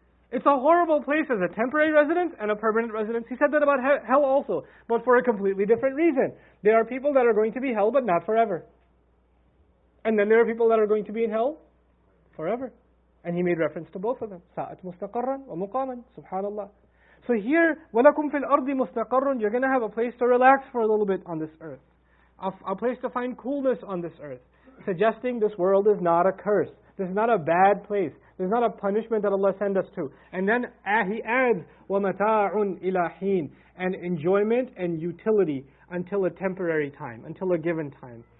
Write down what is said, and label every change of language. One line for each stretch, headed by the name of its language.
English: It's a horrible place as a temporary residence and a permanent residence. He said that about hell also, but for a completely different reason. There are people that are going to be hell, but not forever. And then there are people that are going to be in hell forever. And He made reference to both of them.
Arabic: سَاءَتْ مُسْتَقَرًّا وَمُقَامًا. Subhanallah.
English: So here,
Arabic: وَلَكُمْ فِي الْأَرْضِ مُسْتَقَرٌّ.
English: You're going to have a place to relax for a little bit on this earth. A place to find coolness on this earth. Suggesting this world is not a curse. This is not a bad place. This is not a punishment that Allah sent us to. And then He adds,
Arabic: وَمَتَاعٌ إِلَى حِينٍ.
English: And enjoyment and utility until a temporary time, until a given time.